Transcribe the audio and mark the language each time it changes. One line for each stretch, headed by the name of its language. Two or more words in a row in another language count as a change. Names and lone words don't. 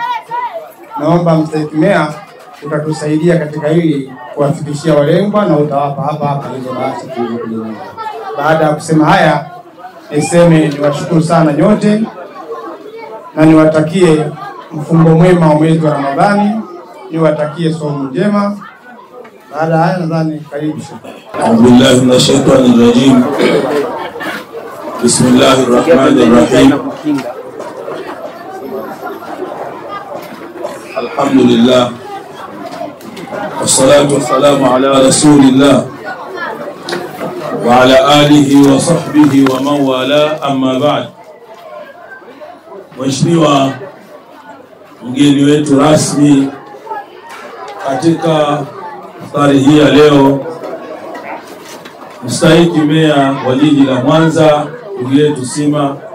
Swahili: Naomba Mstahiki Meya utatusaidia katika hili kuwafikishia walengwa na utawapa hapa hizo bahati tulizokuja. Baada ya kusema haya, niseme niwashukuru sana nyote na niwatakie mfungo mwema wa mwezi wa Ramadhani, niwatakie somo njema. Baada ya haya nadhani karibu sana.
Arabic: الحمد لله من الشيطان الرجيم. بسم الله الرحمن الرحيم. Alhamdulillah. والصلاة والسلام على رسول الله وعلى آله وصحبه ومن والاه، أما بعد.
Swahili: Mheshimiwa mgeni wetu rasmi katika iftari hii ya leo, Mstahiki Meya wa jiji la Mwanza ndugu yetu Sima,